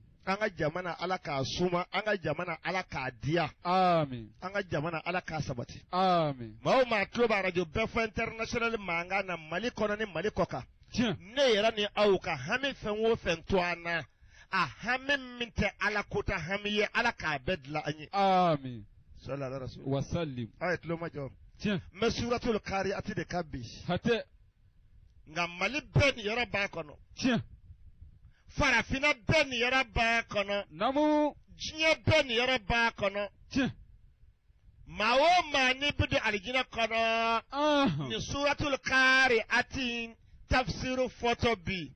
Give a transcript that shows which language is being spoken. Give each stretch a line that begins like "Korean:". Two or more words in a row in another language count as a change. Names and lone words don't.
Bambara: an ka jamana ala k'a suma an ka jamana ala k'a diya amin an ka jamana ala k'a sabati amin maa o maa tulo b'a arajo bɛɛ fɔ international mankan na mali kɔnɔ ni mali kɔ kan tiɲɛ ne yɛrɛ ni aw ka hami fɛn o fɛn to an na a hami min tɛ ala ko ta hami ye ala k'a bɛɛ dilan an ye amin
Arabic: صلى الله عليه وسلم
Bambara: wasallim aw ye tulo ma jɔ tiɲɛ n bɛ
Arabic: سورة القارعة
Bambara: de ka bi hatɛ nka mali bɛɛ nin yɔrɔ b'a kɔnɔ tiɲɛ farafinna bɛɛ nin yɔrɔ b'a kɔnɔ namu diɲɛ bɛɛ nin yɔrɔ b'a kɔnɔ tiɲɛ maa o maa n'i bɛ don alijinɛ kɔnɔ nin
Arabic: سورة القارعة
Bambara: tafsiru fɔtɔ bi